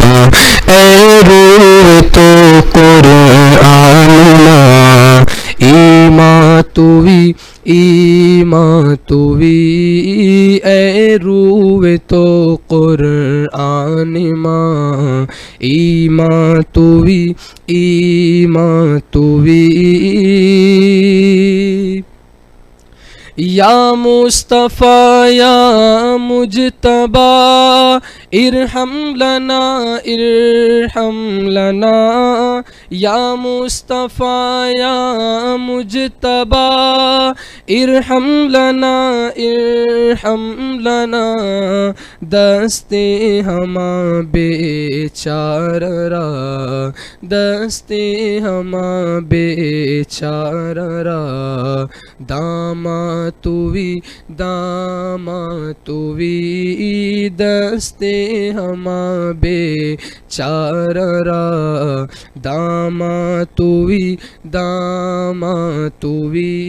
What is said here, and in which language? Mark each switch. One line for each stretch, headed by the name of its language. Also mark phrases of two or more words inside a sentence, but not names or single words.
Persian: اے روح تو قرآن ماں ایمان توی ایمان توی اے روح تو قرآن ماں ایمان توی ایمان توی
Arabic: یا مصطفیٰ یا مجتبی ارحم لنا ارحم لنا یا مصطفیٰ یا مجتبی ارحم لنا ارحم
Persian: لنا دست ہماں بیچارہ را دست ہماں بیچارہ را داما توی داما توی دست ہماں بیچارہ را داما توی داما توی